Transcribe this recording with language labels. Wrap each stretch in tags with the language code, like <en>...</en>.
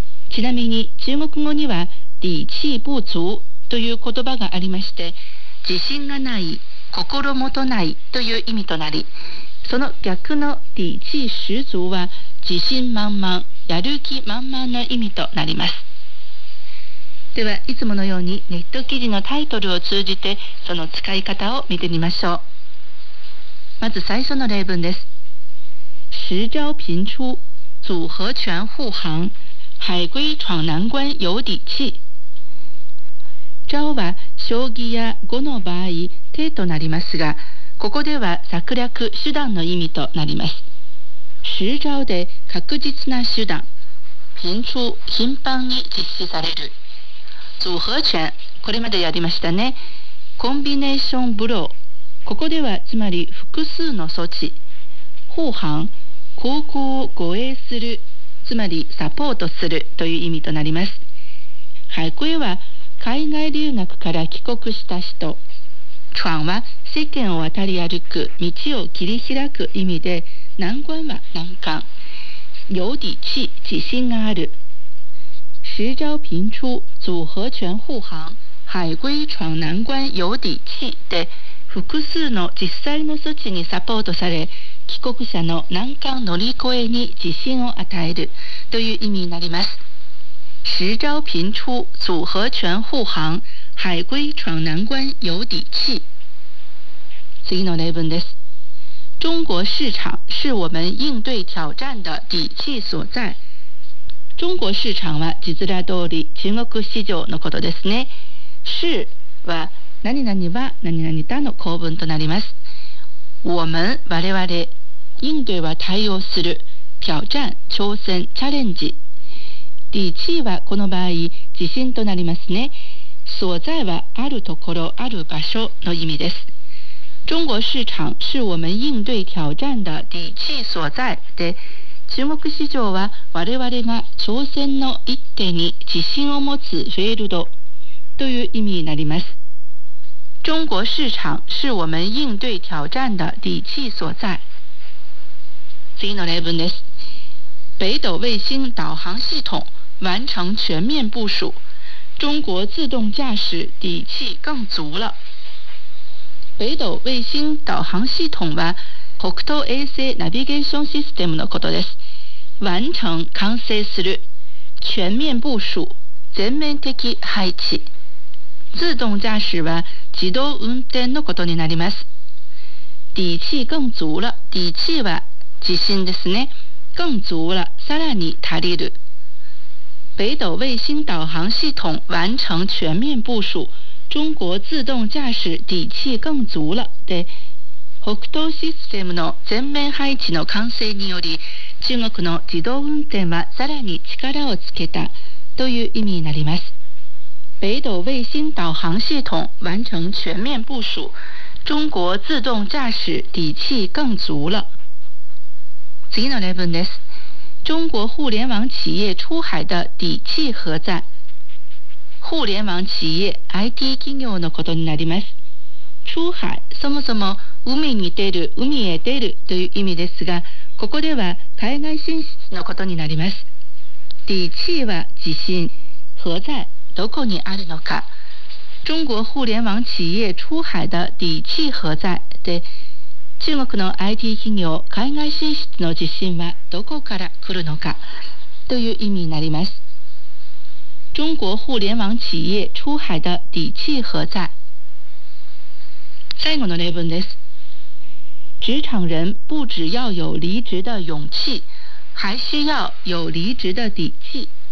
<ja>ちなみに中国語には地气不足という言葉がありまして、自信がない、心もとないという意味となり、その逆の地气十足は自信満々、やる気満々の意味となります。ではいつものようにネット記事のタイトルを通じてその使い方を見てみましょう。まず最初の例文です。</ja> <zh>石礁频出、组合拳护航、海龟闯难关有底气。</zh> <ja>招は将棋や碁の場合手となりますが、ここでは策略、手段の意味となります。石礁で確実な手段、頻出、頻繁に実施される。组合拳、これまでやりましたね。コンビネーションブロー、ここではつまり複数の措置。護航、航行を護衛する、つまりサポートするという意味となります。海龟は海外留学から帰国した人、闯は世間を渡り歩く、道を切り開く意味で、難关は難関、有底气、自信がある。</ja> <zh>石礁频出、组合拳护航、海龟闯难关有底气</zh> <ja>で、複数の実際の措置にサポートされ、帰国者の難関乗り越えに自信を与えるという意味になります。</ja> <zh>石礁频出、组合拳护航、海龟闯难关有底气。</zh> <ja>次の例文です。</ja> <zh>中国市场是我们应对挑战的底气所在。</zh> <ja>中国市场は字面通り中国市場のことですね。是は何々は何々だの構文となります。我们、我々、应对は対応する、挑战、挑戦、チャレンジ。底气はこの場合自信となりますね。所在はあるところ、ある場所の意味です。</ja> <zh>中国市场是我们应对挑战的底气所在</zh> <ja>で、中国市場は我々が挑戦の一手に自信を持つフェールドという意味になります。</ja> <zh>中国市场是我们应对挑战的底气所在。</zh> <ja>次の例文です。</ja> <zh>北斗卫星导航系统完成全面部署、中国自动驾驶底气更足了。</zh> <ja>北斗卫星导航系统は北斗衛星ナビゲーションシステムのことです。完成、完成する、全面部署、全面的配置。自動驾驶は自動運転のことになります。底气更足了、底气は自信ですね。更足了、さらに足りる。</ja> <zh>北斗衛星导航系统完成全面部署、中国自动驾驶底气更足了</zh> <ja>で、北斗システムの全面配置の完成により、中国の自動運転はさらに力をつけたという意味になります。</ja> <zh>北斗卫星导航系统完成全面部署，中国自动驾驶底气更足了。</zh> <ja>次のレベルです。</ja> <zh>中国互联网企业出海的底气何在？</zh> <ja>互联网企业 IT 企業のことになります。出海そもそも海に出る、海へ出るという意味ですが、ここでは海外進出のことになります。底气は自信、何在、どこにあるのか。</ja> <zh>中国互联网企业出海的底气何在</zh> <ja>で、中国の IT 企業海外進出の自信はどこから来るのかという意味になります。</ja> <zh>中国互联网企业出海的底气何在。</zh> <ja>最後の例文です。</ja> <zh>职场人不只要有离职的勇气，还需要有离职的底气。</zh>